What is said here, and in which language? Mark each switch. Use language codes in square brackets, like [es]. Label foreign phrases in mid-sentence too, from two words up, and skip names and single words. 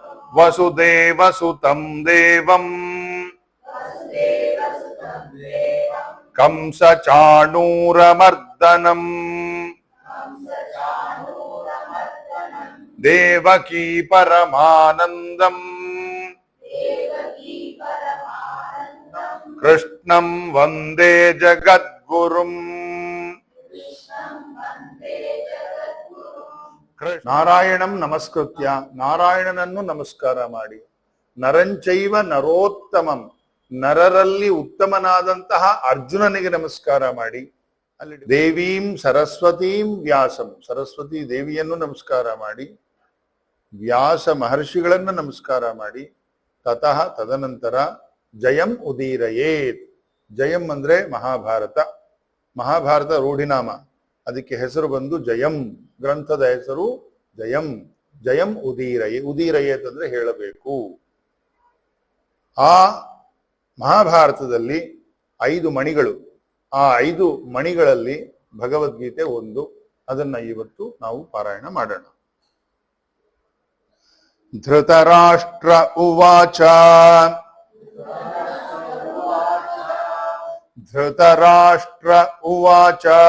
[sa] ವಸುದೇವಸುತಂ ದೇವಂ ಕಂಸ ಚಾಣೂರಮರ್ದನಂ ದೇವಕೀ ಪರಮಾನಂದಂ ಕೃಷ್ಣಂ ವಂದೇ ಜಗದ್ಗುರುಂ. ನಾರಾಯಣಂ ನಮಸ್ಕೃತ್ಯ [kn] ನಾರಾಯಣನನ್ನು ನಮಸ್ಕಾರ ಮಾಡಿ. [sa] ನರಂಚೈವ ನರೋತ್ತಮಂ, [kn] ನರರಲ್ಲಿ ಉತ್ತಮನಾದಂತಹ ಅರ್ಜುನನಿಗೆ ನಮಸ್ಕಾರ ಮಾಡಿ. ಅಲ್ಲಿ [sa] ದೇವೀಂ ಸರಸ್ವತೀಂ ವ್ಯಾಸಂ, [kn] ಸರಸ್ವತಿ ದೇವಿಯನ್ನು ನಮಸ್ಕಾರ ಮಾಡಿ. ವ್ಯಾಸ ಮಹರ್ಷಿಗಳನ್ನು ನಮಸ್ಕಾರ ಮಾಡಿ. [sa] ತತಃ ತದನಂತರ ಜಯಂ ಉದೀರಯೇತ್. [kn] ಜಯಂ ಅಂದ್ರೆ ಮಹಾಭಾರತ. ಮಹಾಭಾರತ ರೂಢಿನಾಮ, ಅದಕ್ಕೆ ಹೆಸರು ಬಂದು ಜಯಂ. ಗ್ರಂಥದ ಹೆಸರು ಜಯಂ. [sa] ಜಯಂ ಉದೀರಯೇತ್ [kn] ಅಂದ್ರೆ ಹೇಳಬೇಕು. ಆ ಮಹಾಭಾರತದಲ್ಲಿ 5 ಮಣಿಗಳು, ಆ 5 ಮಣಿಗಳಲ್ಲಿ ಭಗವದ್ಗೀತೆ ಒಂದು. ಅದನ್ನ ಇವತ್ತು ನಾವು ಪಾರಾಯಣ ಮಾಡೋಣ. [sa] ಧೃತರಾಷ್ಟ್ರ ಉವಾಚ ಧೃತರಾಷ್ಟ್ರ ಉವಾಚ